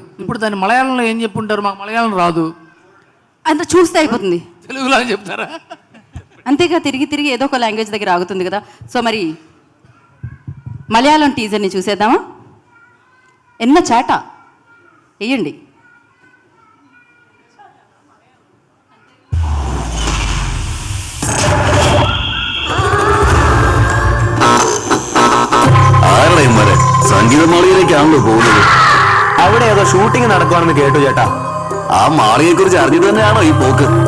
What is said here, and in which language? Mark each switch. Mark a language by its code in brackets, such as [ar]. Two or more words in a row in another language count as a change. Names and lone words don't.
[te] ఇప్పుడు దాన్ని మలయాళంలో ఏం చెప్పుంటారు? మాకు మలయాళం రాదు, అంత చూస్తే అయిపోతుంది. తెలుగులో అని చెప్తారా? అంతేగా, తిరిగి తిరిగి ఏదో ఒక లాంగ్వేజ్ దగ్గర ఆగుతుంది కదా. సో మరి మలయాళం టీజర్ని చూసేద్దామా? ఎన్న చాట వేయండి. [ml] സംഗീതമാളിയിലേക്കാണല്ലോ പോകുന്നത്. അവിടെ ഏതോ ഷൂട്ടിംഗ് നടക്കുവാണെന്ന് കേട്ടു ചേട്ടാ. ആ മാളിയെ കുറിച്ച് അറിഞ്ഞു തന്നെയാണോ ഈ പോക്ക്?